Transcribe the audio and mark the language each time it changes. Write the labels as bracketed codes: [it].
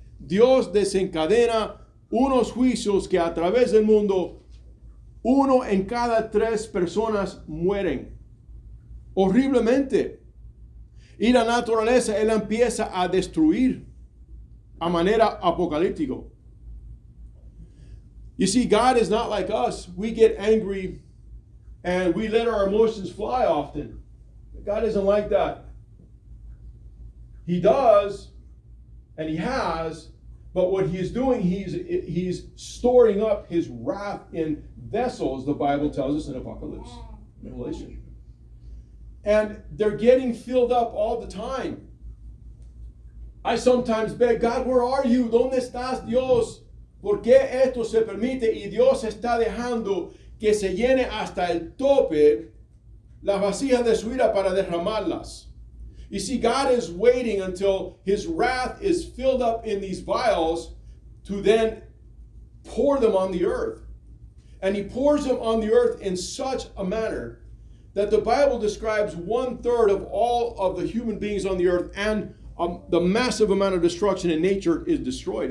[es] Dios desencadena unos juicios que a través del mundo, 1 en cada 3 personas mueren horriblemente. Y la naturaleza, Él empieza a destruir a manera apocalíptica. [en] You see, God is not like us. We get angry and we let our emotions fly often. God isn't like that. He does, and He has, but what He is doing, He's storing up His wrath in vessels, the Bible tells us in Apocalypse, Revelation. And they're getting filled up all the time. I sometimes beg, God, where are you? [es] ¿Dónde estás, Dios? ¿Por qué esto se permite? Y Dios está dejando que se llene hasta el tope las vasijas de su ira para derramarlas. [en] You see, God is waiting until His wrath is filled up in these vials to then pour them on the earth. And He pours them on the earth in such a manner that the Bible describes 1/3 of all of the human beings on the earth, and the massive amount of destruction in nature is destroyed.